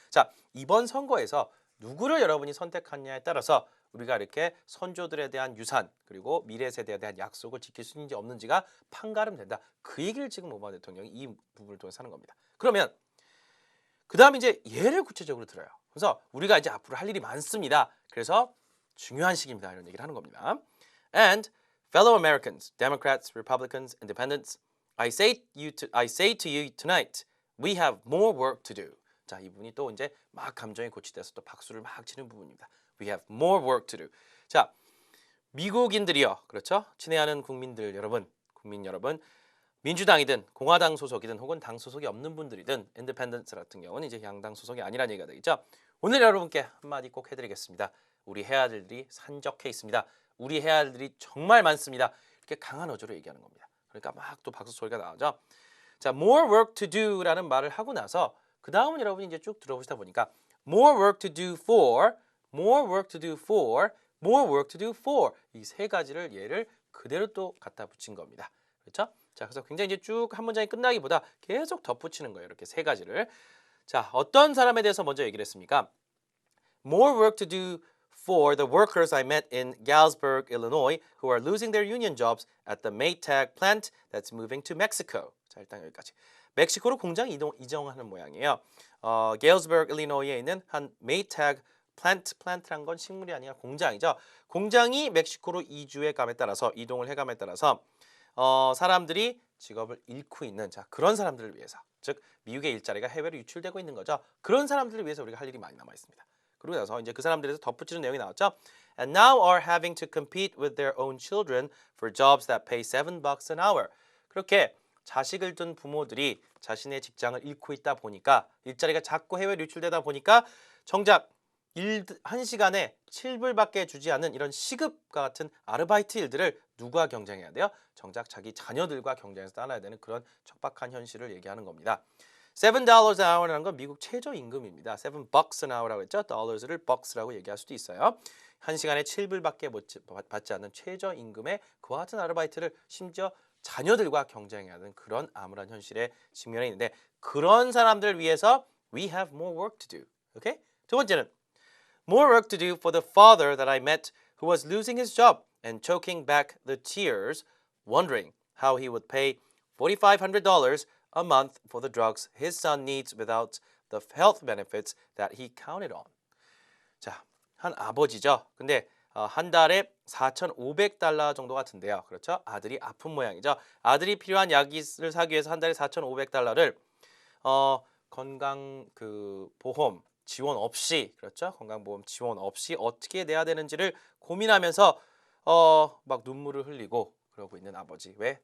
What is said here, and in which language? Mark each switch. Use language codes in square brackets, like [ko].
[ko] 자, 이번 선거에서 누구를 여러분이 선택하느냐에 따라서 우리가 이렇게 선조들에 대한 유산 그리고 미래 세대에 대한 약속을 지킬 수 있는지 없는지가 판가름된다. 그 얘기를 지금 오바마 대통령이 이 부분을 통해서 하는 겁니다. 그러면 그 다음 이제 예를 구체적으로 들어요. 그래서 우리가 이제 앞으로 할 일이 많습니다. 그래서 중요한 시기입니다. 이런 얘기를 하는 겁니다. [en] And fellow Americans, Democrats, Republicans, Independents, I say to you tonight, we have more work to do. [ko] 자, 이 부분이 또 이제 막 감정이 고취돼서 또 박수를 막 치는 부분입니다. [en] We have more work to do. [ko] 자, 미국인들이요. 그렇죠? 친애하는 국민들 여러분, 국민 여러분. 민주당이든 공화당 소속이든 혹은 당 소속이 없는 분들이든 인디펜던스 같은 경우는 이제 양당 소속이 아니라는 얘기가 되겠죠. 오늘 여러분께 한마디 꼭 해드리겠습니다. 우리 해야 할 일들이 산적해 있습니다. 우리 해야 할 일이 정말 많습니다. 이렇게 강한 어조로 얘기하는 겁니다. 그러니까 막 또 박수 소리가 나오죠. 자, [en] more work to do [ko] 라는 말을 하고 나서 그 다음은 여러분이 이제 쭉 들어보시다 보니까 [en] more work to do for, [ko] more work to do for, more work to do for 이 세 가지를 얘를 그대로 또 갖다 붙인 겁니다. 그렇죠? 자, 그래서 굉장히 이제 쭉 한 문장이 끝나기보다 계속 덧붙이는 거예요. 이렇게 세 가지를. 자, 어떤 사람에 대해서 먼저 얘기를 했습니까? [en] More work to do for the workers I met in Galesburg, Illinois, who are losing their union jobs at the Maytag plant that's moving to Mexico. [ko] 자, 일단 여기까지. 멕시코로 공장 이정하는 모양이에요. Galesburg, Illinois에 있는 한 Maytag 플랜트란 건 식물이 아니라 공장이죠. 공장이 멕시코로 이동을 해감에 따라서 사람들이 직업을 잃고 있는 자 그런 사람들을 위해서 즉 미국의 일자리가 해외로 유출되고 있는 거죠. 그런 사람들을 위해서 우리가 할 일이 많이 남아 있습니다. 그러고 나서 이제 그 사람들에서 덧붙이는 내용이 나왔죠. [en] And now are having to compete with their own children for jobs that pay $7 an hour. [ko] 그렇게 자식을 둔 부모들이 자신의 직장을 잃고 있다 보니까 일자리가 자꾸 해외로 유출되다 보니까 정작 한 시간에 7불밖에 주지 않는 이런 시급과 같은 아르바이트 일들을 누가 경쟁해야 돼요? 정작 자기 자녀들과 경쟁해서 따라야 되는 그런 척박한 현실을 얘기하는 겁니다. [en] $7 an hour [ko] 라는 건 미국 최저임금입니다. $7 an hour라고 했죠. dollars를 bucks라고 얘기할 수도 있어요. 한 시간에 7불밖에 받지 않는 최저임금의 그와 같은 아르바이트를 심지어 자녀들과 경쟁해야 하는 그런 암울한 현실에 직면해 있는데 그런 사람들을 위해서 [en] we have more work to do. [ko] 오케이? 두 번째는 [en] more work to do for the father that I met who was losing his job and choking back the tears, wondering how he would pay $4,500 a month for the drugs his son needs without the health benefits that he counted on. [ko] 자, 한 아버지죠. 근데 한 달에 $4,500 정도가 든대요. 그렇죠? 아들이 아픈 모양이죠. 아들이 필요한 약을 사기 위해서 한 달에 $4,500를 건강 보험 지원 없이 그렇죠? 건강보험 지원 없이 어떻게 내야 되는지를 고민하면서 막 눈물을 흘리고 그러고 있는 아버지. 왜?